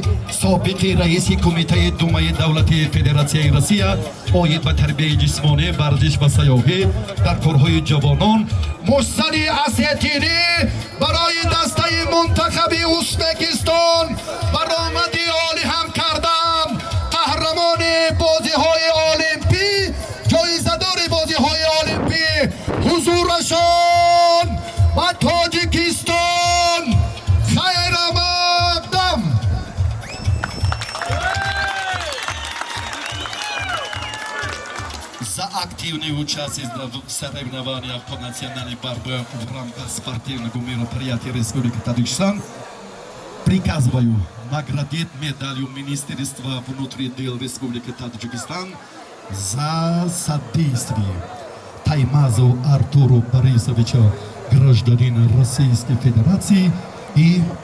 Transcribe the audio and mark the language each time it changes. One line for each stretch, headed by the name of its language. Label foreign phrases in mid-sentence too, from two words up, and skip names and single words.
Tajik: собиқи раиси кумитаи думаи давлати федератсияи россия оид ба тарбияи ҷисмонӣ варзиш ва сайёҳӣ дар корҳои ҷавонон муҳсани асетинӣ барои дастаи мунтахаби узбекистон баромади олӣ ҳам кардам қаҳрамони бозиҳои олимпӣ ҷоизадори бозиҳои олимпӣ ҳузурашон ба тоҷикистон хайрамақдам.
Russian: За активный участие в соревнованиях по национальной борьбе в рамках спортивного мероприятия Республики Таджикистан приказываю наградить медалью Министерства внутренних дел Республики Таджикистан за содействие Таймазову Артуру Борисовичу, гражданина Российской Федерации, и